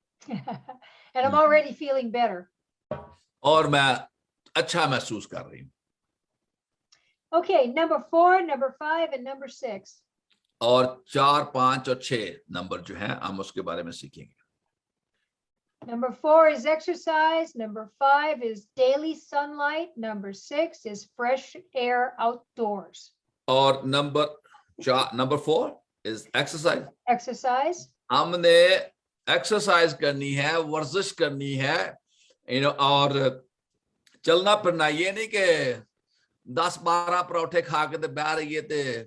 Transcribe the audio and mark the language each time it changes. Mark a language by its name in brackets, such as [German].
[English] And I'm already feeling better. [Hindi] और मैं अच्छा महसूस कर रही हूँ। [English] Okay, number 4, number 5, and number 6. [Hindi] और 4, 5 और 6 नंबर जो हैं हम उसके बारे में सीखेंगे। [English] Number 4 is exercise. Number 5 is daily sunlight. Number 6 is fresh air outdoors. और number 4 is exercise. Exercise. [Hindi] हमने एक्सरसाइज करनी है, वर्जिश करनी है, और चलना फिरना। ये नहीं कि 10-12 पराठे खा के तो बह रही है थे।